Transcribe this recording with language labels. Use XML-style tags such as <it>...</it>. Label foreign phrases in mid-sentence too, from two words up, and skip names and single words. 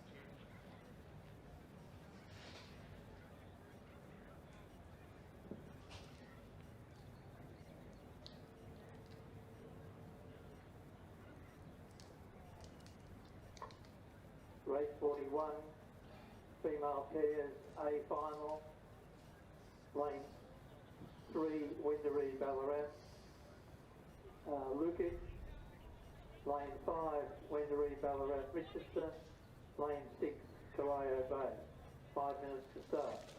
<en>Race 41, female pairs, A final, lane 3, Wendouree Ballarat, Lukic, lane 5, Wendouree Ballarat, Richester, lane 6, Corio Bay. 5 minutes to start.</en>